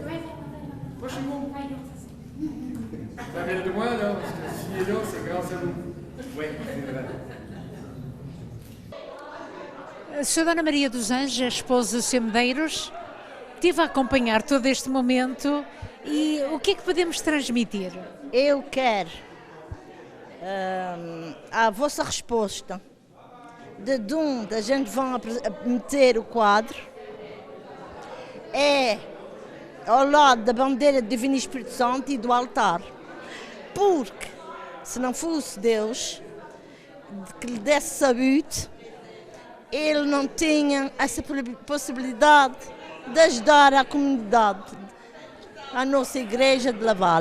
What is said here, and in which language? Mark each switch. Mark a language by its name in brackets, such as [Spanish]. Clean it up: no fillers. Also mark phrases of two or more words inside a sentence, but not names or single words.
[French] Approchez-vous. Vous avez le droit, là, parce que s'il est là, c'est grâce à vous. Oui, c'est vrai. [Portuguese] A Sra. Dona Maria dos Anjos, a esposa do Sr. Medeiros, estive a acompanhar todo este momento e o que é que podemos transmitir? Eu quero a vossa resposta de onde a gente vai meter o quadro é ao lado da bandeira do Divino Espírito Santo e do altar, porque se não fosse Deus que lhe desse saúde, ele não tinha essa possibilidade de ajudar a comunidade, a nossa igreja de Laval.